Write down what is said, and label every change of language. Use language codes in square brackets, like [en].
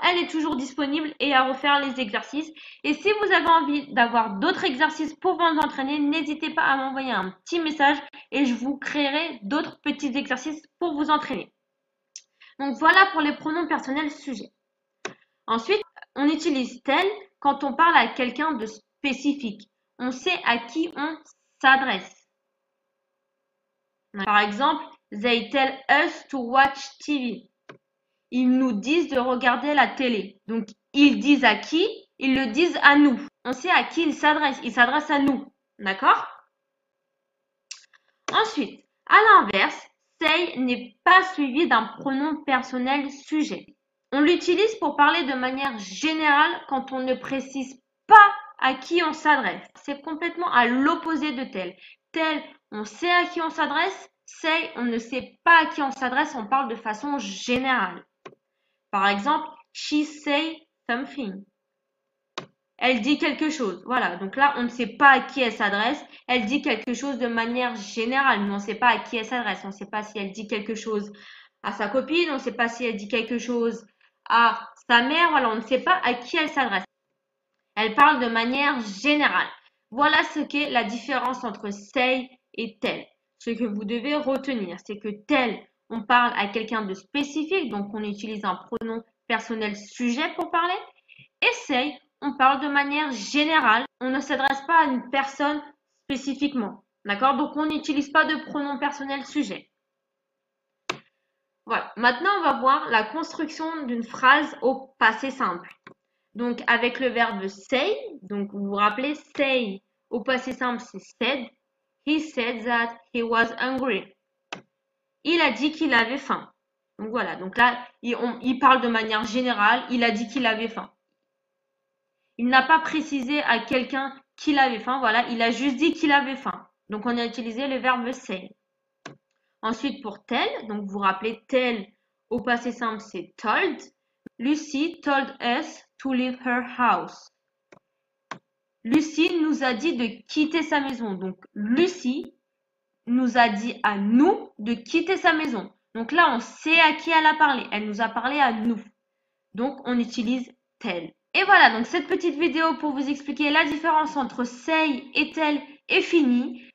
[fr] Elle est toujours disponible et à refaire les exercices. Et si vous avez envie d'avoir d'autres exercices pour vous entraîner, n'hésitez pas à m'envoyer un petit message et je vous créerai d'autres petits exercices pour vous entraîner. Donc voilà pour les pronoms personnels sujets. Ensuite, on utilise tel quand on parle à quelqu'un de spécifique. On sait à qui on s'adresse. Par exemple, [en] they tell us to watch TV. [fr] Ils nous disent de regarder la télé. Donc, ils disent à qui? Ils le disent à nous. On sait à qui ils s'adressent. Ils s'adressent à nous. D'accord? Ensuite, à l'inverse, say n'est pas suivi d'un pronom personnel sujet. On l'utilise pour parler de manière générale quand on ne précise pas à qui on s'adresse. C'est complètement à l'opposé de tel. Tel, on sait à qui on s'adresse. Say, on ne sait pas à qui on s'adresse. On parle de façon générale. Par exemple, [en] she say something. [fr] Elle dit quelque chose. Voilà, donc là, on ne sait pas à qui elle s'adresse. Elle dit quelque chose de manière générale, mais on ne sait pas à qui elle s'adresse. On ne sait pas si elle dit quelque chose à sa copine, on ne sait pas si elle dit quelque chose à sa mère. Voilà, on ne sait pas à qui elle s'adresse. Elle parle de manière générale. Voilà ce qu'est la différence entre say et tel. Ce que vous devez retenir, c'est que tel, on parle à quelqu'un de spécifique, donc on utilise un pronom personnel sujet pour parler. Et say, on parle de manière générale. On ne s'adresse pas à une personne spécifiquement. D'accord? Donc, on n'utilise pas de pronom personnel sujet. Voilà. Maintenant, on va voir la construction d'une phrase au passé simple. Donc, avec le verbe say, donc vous vous rappelez, say au passé simple, c'est said. [en] He said that he was hungry. [fr] Il a dit qu'il avait faim. Donc voilà, donc là, il parle de manière générale, il a dit qu'il avait faim. Il n'a pas précisé à quelqu'un qu'il avait faim, voilà, il a juste dit qu'il avait faim. Donc on a utilisé le verbe say. Ensuite pour tell, donc vous vous rappelez tell au passé simple c'est told. [en] Lucy told us to leave her house. [fr] Lucie nous a dit de quitter sa maison. Donc Lucie nous a dit à nous de quitter sa maison. Donc là on sait à qui elle a parlé. Elle nous a parlé à nous. Donc on utilise tell. Et voilà, donc cette petite vidéo pour vous expliquer la différence entre say et tel est finie.